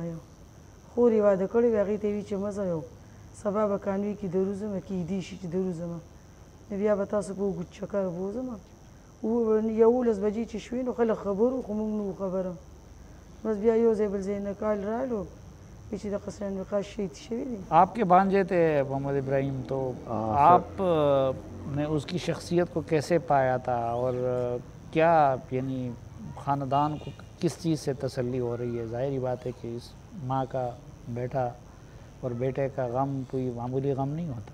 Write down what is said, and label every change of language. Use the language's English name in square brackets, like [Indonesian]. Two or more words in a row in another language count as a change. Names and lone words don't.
[Pashto] یو خور یې واده کړی وی، هغې ته یې وي چې مه ځه، یو سبا به کانوي کې دروځم، کیدای شي چې دروځم، بیا به تاسو په اوږد چکر بوځم. 11 بجې چې شوې نو خلک خبر وو، خو موږ نه وو خبره. بس بیا یو ځای بل ځای نه کال رالو چې د قصر نقاش شهید شوی دی. [Urdu] آپ کے بانجے تھے محمد ابراہیم، تو آپ نے اس کی شخصیت کو کیسے پایا تھا، اور کیا یعنی خاندان کو کس چیز سے تسلی ہو رہی ہے؟ ظاہری بات ہے کہ اس ماں کا بیٹا اور بیٹے کا غم کوئی معمولی غم نہیں ہوتا.